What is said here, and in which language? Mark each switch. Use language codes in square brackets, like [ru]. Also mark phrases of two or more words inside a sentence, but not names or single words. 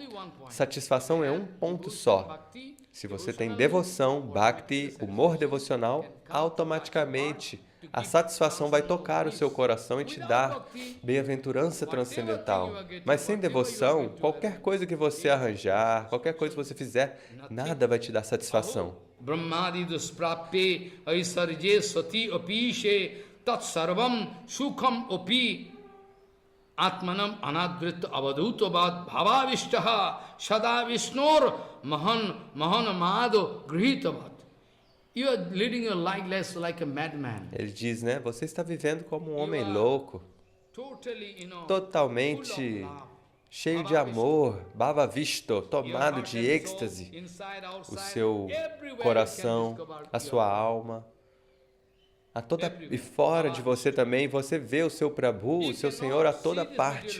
[pt] Satisfação é um ponto só. Se você tem devoção, Bhakti, humor devocional, automaticamente a satisfação vai tocar o seu coração e te dar bem-aventurança transcendental. Mas sem devoção, qualquer coisa que você arranjar, qualquer coisa que você fizer, nada vai te dar satisfação. [sa] Brahmadi dusprape aisarje sati apishe tat sarvam sukham opi atmanam anadvrita avadutavad bhavavishtaha sada vishnor mahanamado grihitavat. [en] You are leading your life like a madman. [pt] Ele diz, né? Você está vivendo como um homem louco, totalmente cheio de amor, bhavavisto, tomado de êxtase, o seu coração, a sua alma. E fora de você também, você vê o seu Prabhu, o seu Senhor a toda parte.